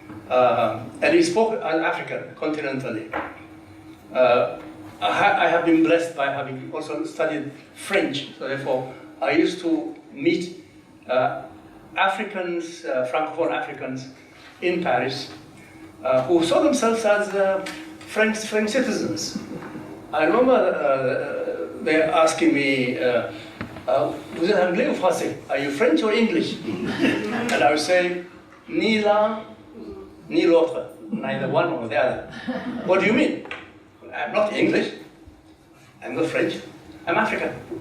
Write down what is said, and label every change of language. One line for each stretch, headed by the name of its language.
English: And he spoke as African, continentally. I have been blessed by having also studied French, so therefore I used to meet Africans, Francophone Africans in Paris, who saw themselves as French citizens. I remember they asking me,
French: vous êtes anglais ou français?
English: Are you French or English? And I would say,
French: ni l'un, ni l'autre,
English: neither one or the other. What do you mean? I'm not English, I'm not French, I'm African.